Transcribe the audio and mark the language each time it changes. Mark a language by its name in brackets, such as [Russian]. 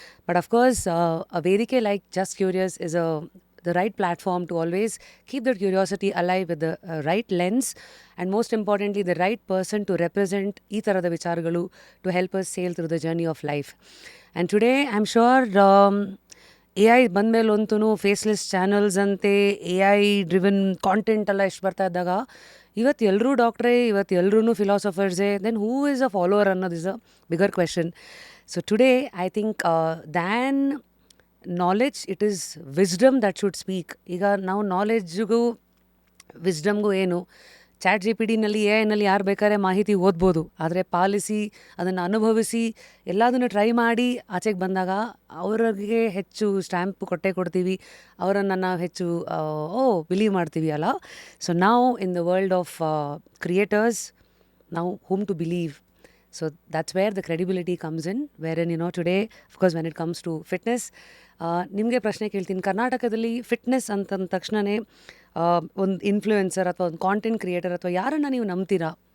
[English] but of course uh ವೇದಿಕೆ like just curious is the right platform to always keep that curiosity alive with the right lens, and most importantly the right person to represent [Kannada] ee tarada vicharagalu [English] to help us sail through the journey of life. [Kannada] And today I'm sure AI ಬಂದಮೇಲೆ ಅಂತೂ faceless channels ಅಂತೆ, AI driven content ಎಲ್ಲ ಎಷ್ಟು ಬರ್ತಾ ಇದ್ದಾಗ ಇವತ್ತು ಎಲ್ಲರೂ ಡಾಕ್ಟ್ರೇ, ಇವತ್ತು ಎಲ್ಲರೂ ಫಿಲಾಸಫರ್ಸೇ, [English] then who is a follower [Kannada] ಅನ್ನೋದು [English] Is a bigger question. So today I think than knowledge, it is wisdom that should speak. [Kannada] ಈಗ ನಾವು ನಾಲೆಡ್ಜ್ಗೂ ವಿಸ್ಡಮ್ಗೂ ಏನು, ChatGPTನಲ್ಲಿ AI ಯಾರು ಬೇಕಾದ್ರೆ ಮಾಹಿತಿ ಓದ್ಬೋದು, ಆದರೆ ಪಾಲಿಸಿ ಅದನ್ನು ಅನುಭವಿಸಿ ಎಲ್ಲದನ್ನು ಟ್ರೈ ಮಾಡಿ ಆಚೆಗೆ ಬಂದಾಗ ಅವ್ರಿಗೆ ಹೆಚ್ಚು ಸ್ಟ್ಯಾಂಪ್ ಕೊಡ್ತೀವಿ, ಅವರನ್ನು ನಾವು ಹೆಚ್ಚು ಬಿಲೀವ್ ಮಾಡ್ತೀವಿ ಅಲ್ಲ. [English] So ನಾವು in the world of creators, ನಾವು whom to believe. So that's where the credibility comes in, wherein today, of course, when it comes to fitness, [Kannada] ನಿಮಗೆ ಪ್ರಶ್ನೆ ಕೇಳ್ತೀನಿ. ಕರ್ನಾಟಕದಲ್ಲಿ ಫಿಟ್ನೆಸ್ ಅಂತಂದ ತಕ್ಷಣವೇ ಒಂದು ಇನ್ಫ್ಲೂಯೆನ್ಸರ್ ಅಥವಾ ಒಂದು ಕಾಂಟೆಂಟ್ ಕ್ರಿಯೇಟರ್ ಅಥವಾ ಯಾರನ್ನು ನೀವು ನಂಬ್ತೀರಾ?